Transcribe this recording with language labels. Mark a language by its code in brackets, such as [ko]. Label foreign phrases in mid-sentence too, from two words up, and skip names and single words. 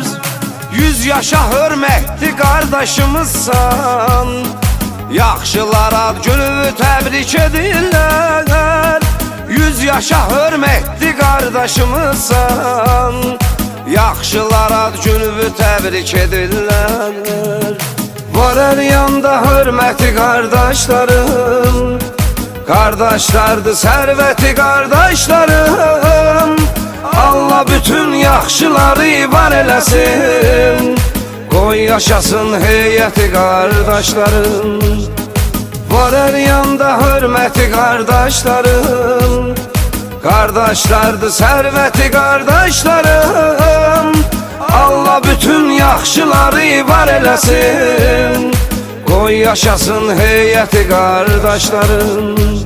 [az] 100 yaşa hörmətli qardaşımızsan, yaxşılar ad günü təbrik edirlər. 100 yaşa hörmətli qardaşımızsan, yaxşılar ad günü təbrik edirlər. [tr] Var her yanda hürmeti kardeşlerim, kardeşlerdi serveti kardeşlerim. [az] Allah bütün yaxşıları var eləsin, qoy yaşasın [tr] heyeti kardeşlerim. Var her yanda hürmeti kardeşlerim, kardeşlerdi serveti kardeşlerim. [az] Allah bütün yaxşıları var eləsin, qoy yaşasın [tr] heyeti kardeşlerim.